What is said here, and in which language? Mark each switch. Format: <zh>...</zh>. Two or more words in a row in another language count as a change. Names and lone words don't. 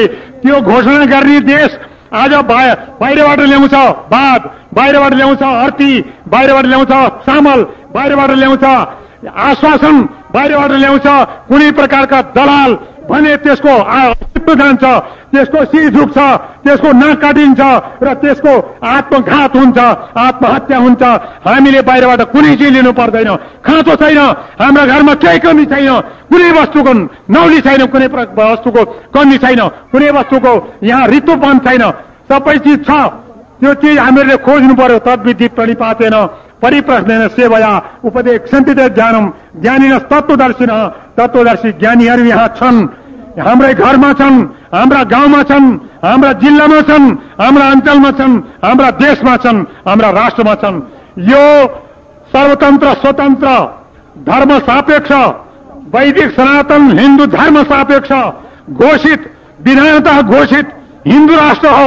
<ne>त्यो घोषणा गर्ने देश आज बाहिरबाट ल्याउँछ वाद, बाहिरबाट ल्याउँछ अर्थी, बाहिरबाट ल्याउँछ चामल, बाहिरबाट ल्याउँछ आश्वासन, बाहिरबाट ल्याउँछ कुनै प्रकारका दलाल भने त्यसको अस्तित्व जान्छ, त्यसको शिर झुक्छ, त्यसको नाक काटिन्छ र त्यसको आत्मघात हुन्छ, आत्महत्या हुन्छ। हामीले बाहिरबाट कुनै चिज लिनु पर्दैन, खाँचो छैन, हाम्रा घरमा केही कमी छैन, कुनै वस्तुको नौली छैन, कुनै वस्तुको कमी छैन, कुनै वस्तुको यहाँ रित्तोपन छैन, सबै चिज छ। त्यो चिज हामीले खोज्नु पर्यो।</ne> <sa>तद्विधि प्रणिपातेन परिप्रश्नेन सेवया उपदेक्षन्ति ज्ञानम ज्ञानिनः तत्त्वदर्शिनः,</sa> <ne>तत्त्वदर्शी ज्ञानीहरू यहाँ छन्, हाम्रै घरमा छन्, हाम्रा गाउँमा छन्, हाम्रा जिल्लामा छन्, हाम्रा अञ्चलमा छन्, हाम्रा देशमा छन्, हाम्रा राष्ट्रमा छन्। यो सर्वतन्त्र स्वतन्त्र धर्म सापेक्ष वैदिक सनातन हिन्दू धर्म सापेक्ष घोषित विधानतः घोषित हिन्दू राष्ट्र हो।</ne>